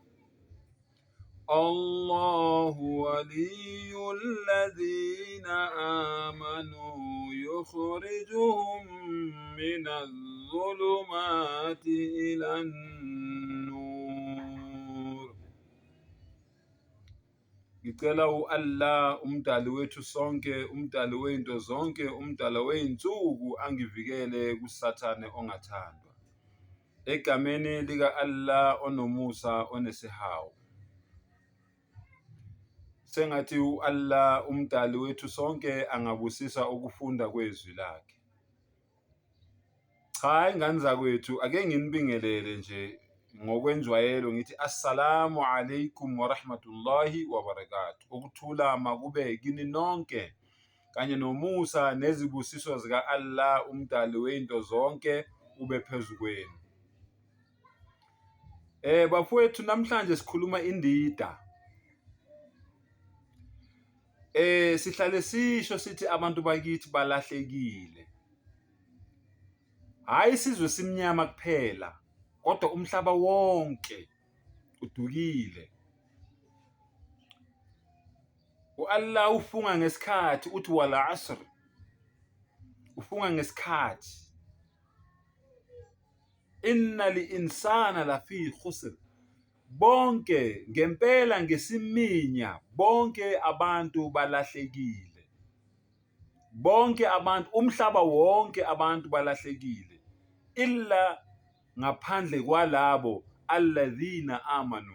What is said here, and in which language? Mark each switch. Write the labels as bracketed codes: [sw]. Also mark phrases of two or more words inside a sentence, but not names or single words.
[ar] الله ولي الذين آمنوا يخرجهم من الظلمات إلى النور. [zu] Ngicela u-Allah umdali wethu sonke, umdali weinto zonke, umdali weinsuku angivikele kusathane ongathandwa. Egameni lika-Allah onomusa onesihawu. Sengathi u-Allah umdali wethu sonke angabusisa ukufunda kwezwi lakhe. Cha, ingane zakwethu ake nginibingelele nje ngokwenjwayelo ngithi [ar] السلام عليكم ورحمة الله وبركاته. [zu] Ukuthula makube kini nonke kanye nomusa nezibusiso zika Allah umdali weinto zonke ube phezu kwenu. Bafowethu, namhlanje sikhuluma indida. Sihlale sisho sithi abantu bakithi balahlekile. Hayi sizwe simnyama kuphela, kodwa umhlaba wonke udukile. U-Allah ufunga ngesikhathi uthi [ar] والعصر. [zu] Ufunga ngesikhathi. [ar] إن الإنسان لفي خسر. [zu] Bonke ngempela ngesiminya bonke abantu balahlekile. Bonke abantu, umhlaba wonke abantu balahlekile. Illa ngaphandle kwalabo [ar] الذين آمنوا.